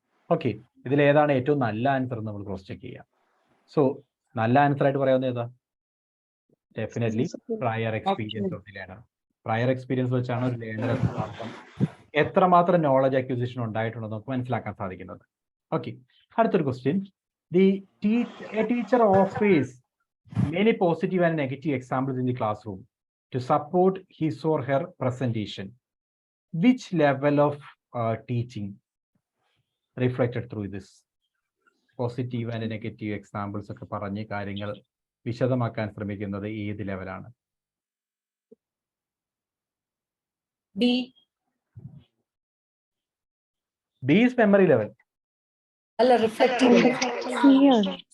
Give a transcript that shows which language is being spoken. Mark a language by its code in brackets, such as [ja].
[ml] Okay, ഇതിൽ ഏതാണ് ഏറ്റവും നല്ല ആൻസർ എന്ന് നമ്മൾ ക്രോസ് ചെക്ക് ചെയ്യാം. സോ നല്ല ആൻസർ ആയിട്ട് പറയാവുന്ന ഏതാ? [en] Definitely prior experience of the learner. [ml] Prior experience വെച്ചാണ് ഒരു ലേണർ എത്രമാത്രം നോളജ് അക്വിസിഷൻ ഉണ്ടായിട്ടുണ്ടെന്ന് നമുക്ക് മനസ്സിലാക്കാൻ സാധിക്കുന്നത്. ഓക്കെ, അടുത്തൊരു question. [en] The teacher offers many positive and negative examples in the classroom to support his or her presentation. Which level of teaching reflected through this? [ml] Positive and negative examples ഒക്കെ പറഞ്ഞ് കാര്യങ്ങൾ വിശദമാക്കാൻ ശ്രമിക്കുന്നത് ഏത് ലെവലാണ്? [en] B. B is memory level. [ml] അല്ല, reflective level.